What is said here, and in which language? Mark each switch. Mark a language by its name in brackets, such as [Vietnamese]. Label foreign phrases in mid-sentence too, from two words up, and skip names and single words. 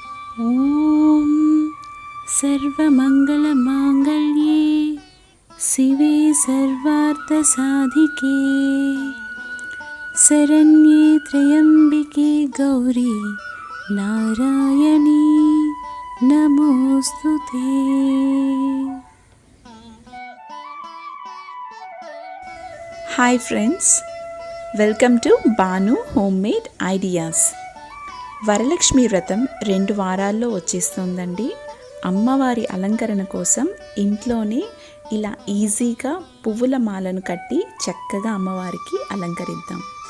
[Sanskrit] ॐ सर्वमङ्गलमाङ्गल्ये शिवे सर्वार्थसाधिके शरण्ये त्र्यम्बिके गौरी नारायणी नमोस्तुते। [English] Hi friends, welcome to Bhanu Homemade Ideas. [Telugu] వరలక్ష్మి వ్రతం 2 వారాల్లో వచ్చేస్తుందండి. అమ్మవారి అలంకరణ కోసం ఇంట్లోనే ఇలా ఈజీగా పువ్వుల మాలను కట్టి చక్కగా అమ్మవారికి అలంకరిద్దాం.